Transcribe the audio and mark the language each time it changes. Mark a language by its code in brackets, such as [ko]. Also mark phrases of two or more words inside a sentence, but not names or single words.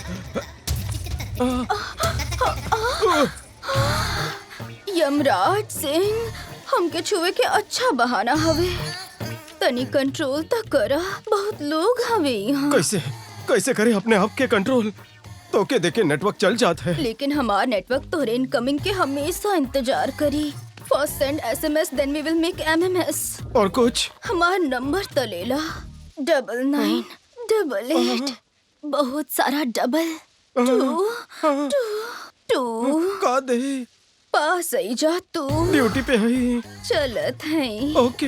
[bho] यमराज सिंह, हमके छुए के अच्छा बहाना हवे। तनी कंट्रोल तक करा, बहुत लोग हवे यहाँ। कैसे करे अपने आप के कंट्रोल? तो के देखे नेटवर्क चल जाता है। लेकिन हमार नेटवर्क तोरे इनकमिंग के हमेशा इंतजार करी। [en] First send SMS, then we will make MMS. [bho] और कुछ? हमार नंबर तो ले ला, 9988। बहुत सारा डबल 2 का दे पास आई जा तू। ड्यूटी पे है। चलत है। ओके।